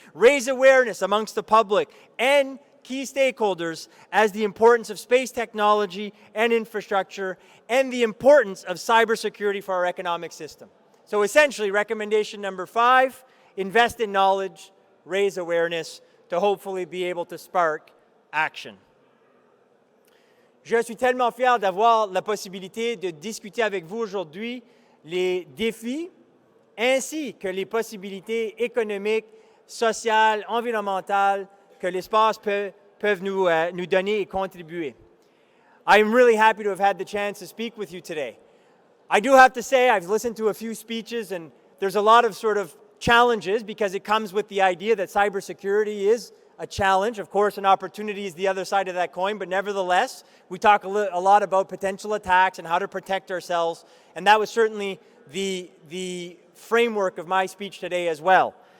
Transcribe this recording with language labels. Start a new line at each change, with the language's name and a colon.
English: Raise awareness amongst the public and key stakeholders as the importance of space technology and infrastructure and the importance of cybersecurity for our economic system. So essentially, recommendation number 5, invest in knowledge, raise awareness to hopefully be able to spark action.
French: Je suis tellement fier d'avoir la possibilité de discuter avec vous aujourd'hui les défis ainsi que les possibilités économiques, sociales, environnementales que l'espace peuvent nous donner et contribuer.
English: I'm really happy to have had the chance to speak with you today. I do have to say I've listened to a few speeches and there's a lot of sort of challenges because it comes with the idea that cybersecurity is a challenge. Of course, an opportunity is the other side of that coin, but nevertheless, we talk a lot about potential attacks and how to protect ourselves, and that was certainly the framework of my speech today as well.